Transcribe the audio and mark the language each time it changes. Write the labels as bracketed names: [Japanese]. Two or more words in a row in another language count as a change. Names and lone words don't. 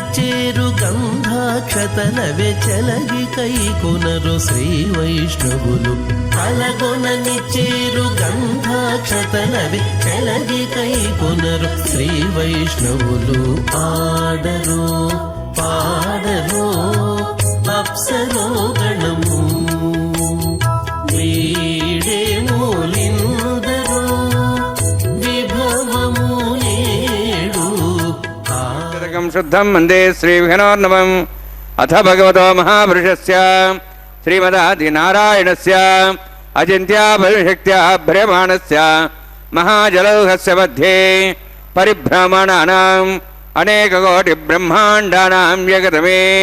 [Telugu] చేరు గంధాక్షతలవే చెలగి కైకొనరు శ్రీ వైష్ణవులు కలగొనని చేరు గంధాక్షతలవే చెలగి కైకొనరు శ్రీ వైష్ణవులు ఆడరు పాడరు అప్సరో గణము వీడే మూలిందరో విభవము నేడు [Sanskrit] शुद्धं वन्दे श्रीविघ्नोर्नवम् अथ भगवतो महापुरुषस्य श्रीमदादिनारायणस्य अचिन्त्याबलशक्त्या भ्रयमाणस्य महाजलौघस्य मध्ये परिभ्रमणानाम् अनेककोटिब्रह्माण्डानां जगतमे